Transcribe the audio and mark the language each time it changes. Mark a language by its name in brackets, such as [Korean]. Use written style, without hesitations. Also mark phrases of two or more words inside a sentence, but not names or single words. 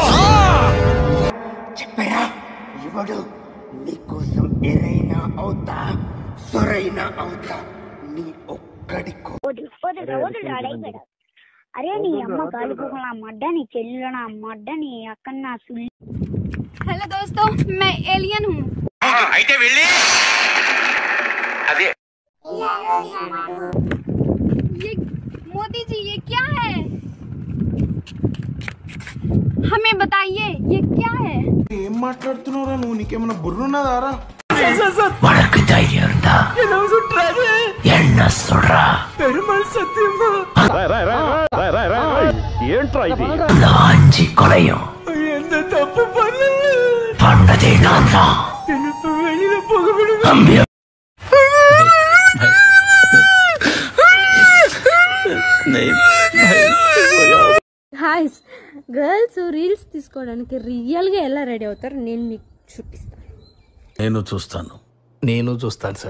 [Telugu] చెప్పరా ఎవడు? నీకోసం ఎరైనా అవుతా, సొరైనా అవుతా, నీ ఒక్కడికో. అరే నీ అమ్మ గాలిపోకల మడ్డ, నీ చెల్లెలు నా మడ్డ, నీ అక్క నా సుల్లి. [Hindi] हेलो दोस्तों, मैं एलियन हूँ. [Telugu] అయితే వెళ్ళి అదే [Hindi] ये मोदी जी ये क्या है? हमें बताइए ये क्या है? [Telugu] ఏం మాట్లాడుతున్నారా నువ్వు? నీకేమన్నా బుర్రున్నదారా? [Tamil] உனக்கு தைரியம் இருந்தா என்ன சொல்றா? [Telugu] పెరుమాళ్ సత్యమా ఏంట్రా ఇది? [Tamil] அந்த 5 கொலையும் [Telugu] ఎంత తప్పు [Tamil] பண்ணதே நான் தான். வெளியில போக விடுங்க. தம்பி [Telugu] హాయ్స్, [English] girls reels [Telugu] తీసుకోవడానికి రియల్గా ఎలా రెడీ అవుతారు నేను మీకు చూపిస్తాను. నేను చూస్తాను. నేను చూస్తాను సార్.